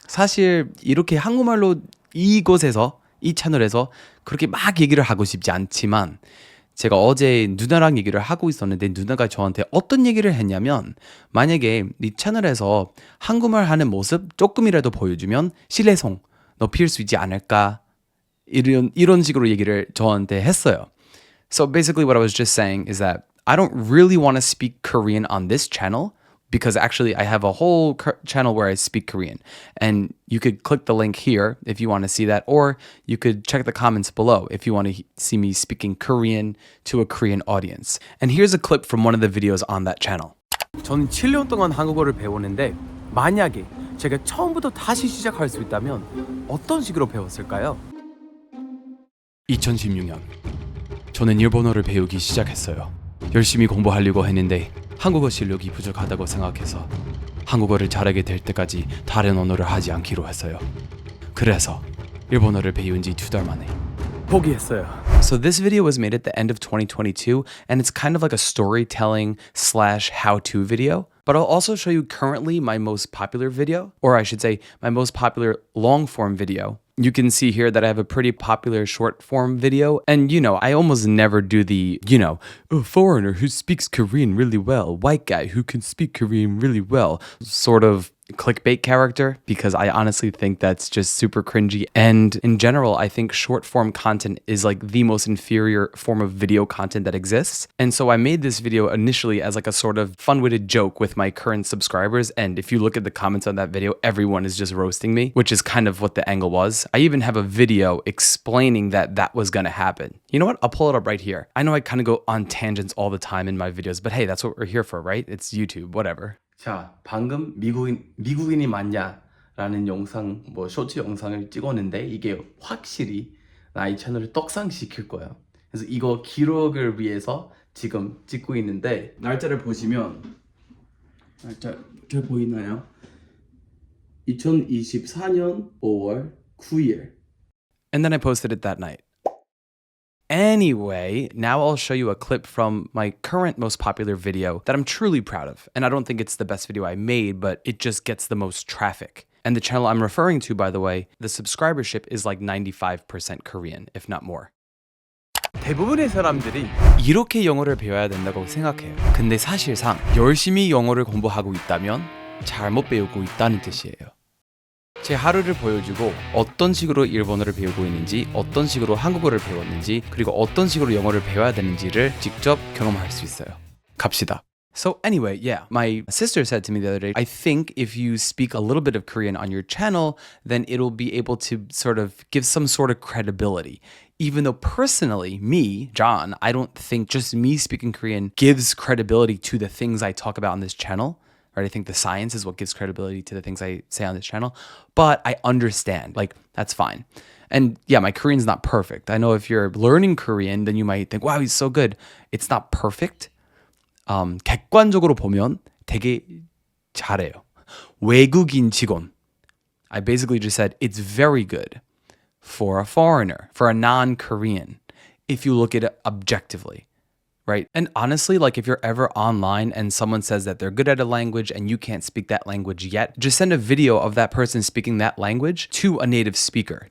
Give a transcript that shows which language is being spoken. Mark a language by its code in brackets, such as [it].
[ko] 사실 이렇게 한국말로 이곳에서, 이 채널에서 그렇게 막 얘기를 하고 싶지 않지만 제가 어제 누나랑 얘기를 하고 있었는데 누나가 저한테 어떤 얘기를 했냐면 만약에 이 채널에서 한국말 하는 모습 조금이라도 보여주면 신뢰성 높일 수 있지 않을까 이런 식으로 얘기를 저한테 했어요. [en] So basically, what I was just saying is that I don't really want to speak Korean on this channel because actually I have a whole channel where I speak Korean. And you could click the link here if you want to see that, or you could check the comments below if you want to see me speaking Korean to a Korean audience. And here's a clip from one of the videos on that channel. [ko] 저는 7년 동안 한국어를 배우는데 만약에 제가 처음부터 다시 시작할 수 있다면 어떤 식으로 배웠을까요? 2016년 저는 일본어를 배우기 시작했어요. 열심히 공부하려고 했는데 한국어 실력이 부족하다고 생각해서 한국어를 잘하게 될 때까지 다른 언어를 하지 않기로 했어요. 그래서 일본어를 배운 지 2달 만에 포기했어요. [en] So this video was made at the end of 2022 and it's kind of like a storytelling slash how-to video. But I'll also show you currently my most popular video, or I should say my most popular long form video. You can see here that I have a pretty popular short form video. And I almost never do the, a foreigner who speaks Korean really well, white guy who can speak Korean really well, sort of clickbait character, because I honestly think that's just super cringy. And in general, I think short form content is like the most inferior form of video content that exists. And so I made this video initially as like a sort of fun-witted joke with my current subscribers. And if you look at the comments on that video, everyone is just roasting me, which is kind of what the angle was. I even have a video explaining that was gonna happen. You know what? I'll pull it up right here. I know I kind of go on tangents all the time in my videos, but hey, that's what we're here for, right? It's YouTube, whatever. [ko] 자, 방금 미국인이 맞냐라는 영상, 쇼츠 영상을 찍었는데 이게 확실히 나의 채널을 떡상시킬 거예요. 그래서 이거 기록을 위해서 지금 찍고 있는데 날짜를 보시면 날짜 잘 보이나요? 2024년 5월 9일. [en] And then I posted it that night. Anyway, now I'll show you a clip from my current most popular video that I'm truly proud of. And I don't think it's the best video I made, but it just gets the most traffic. And the channel I'm referring to, by the way, the subscribership is like 95% Korean, if not more. [ko] 대부분의 사람들이 이렇게 영어를 배워야 된다고 생각해요. 근데 사실상 열심히 영어를 공부하고 있다면 잘못 배우고 있다는 뜻이에요. 제 하루를 보여주고 어떤 식으로 일본어를 배우고 있는지, 어떤 식으로 한국어를 배웠는지, 그리고 어떤 식으로 영어를 배워야 되는지를 직접 경험할 수 있어요. 갑시다. [en] So anyway, yeah, my sister said to me the other day, I think if you speak a little bit of Korean on your channel, then it'll be able to sort of give some sort of credibility. Even though personally, me, John, I don't think just me speaking Korean gives credibility to the things I talk about on this channel. Right? I think the science is what gives credibility to the things I say on this channel. But I understand, like, that's fine. And yeah, my Korean's not perfect. I know if you're learning Korean, then you might think, wow, he's so good. It's not perfect. [ko] 객관적으로 보면 되게 잘해요. 외국인 직원. [en] I basically just said it's very good for a foreigner, for a non-Korean, if you look at it objectively. Right? And honestly, like if you're ever online and someone says that they're good at a language and you can't speak that language yet, just send a video of that person speaking that language to a native speaker.